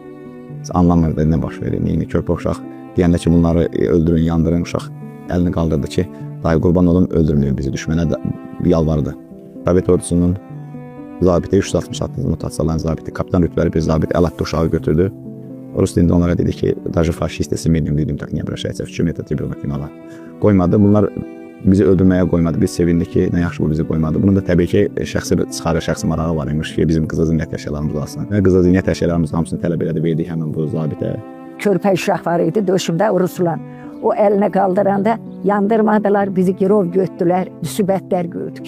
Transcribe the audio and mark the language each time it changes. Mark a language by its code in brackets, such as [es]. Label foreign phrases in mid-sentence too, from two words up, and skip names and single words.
[az] Anlamırdı nə baş verir, neyini, körpə uşaq. Deyəndə ki, bunları öldürün, yandırın, uşaq əlini qaldırdı ki, dayı qurban olun, öldürmüyor bizi, düşmənə yalvardı. Sovet ordusunun zabiti, 366 mutasiyaların zabiti, kapitan rütbəli bir zabit əl atdı, uşağı götürdü. Rus dilində onlara dedi ki, [ru] даже faşist семейным людям так не обращается, в чем этот ребенок виноват. [az] Qoymadı, bunlar bizi öldürməyə qoymadı. Biz sevindik ki, nə yaxşı bu bizi qoymadı. Bunun da təbii ki, şəxsi marağı var imiş ki, bizim qızıl zinət əşyalarımız alsın. Və qızıl zinət əşyalarımızın hamısını tələb elədi, verdik həmin bu zabitə. Körpə uşaq var idi döşümdə Ruslan. O əlinə qaldıranda yandırmadılar, bizi girov götdülər, müsibətlər gördük.